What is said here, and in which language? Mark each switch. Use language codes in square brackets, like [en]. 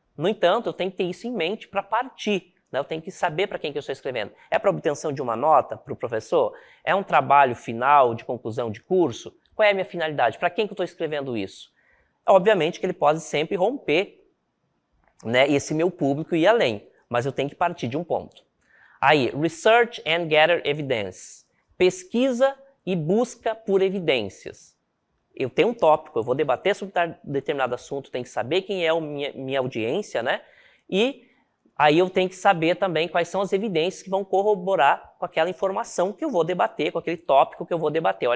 [pt] No entanto, eu tenho que ter isso em mente para partir. Né? Eu tenho que saber para quem que eu estou escrevendo. É para obtenção de uma nota para o professor? É um trabalho final de conclusão de curso? Qual é a minha finalidade? Para quem que eu estou escrevendo isso? Obviamente que ele pode sempre romper, né, esse meu público e ir além, mas eu tenho que partir de um ponto. [en] Aí, research and gather evidence. [pt] Pesquisa e busca por evidências. Eu tenho um tópico, eu vou debater sobre determinado assunto, tenho que saber quem é a minha audiência, né? E aí eu tenho que saber também quais são as evidências que vão corroborar com aquela informação que eu vou debater, com aquele tópico que eu vou debater.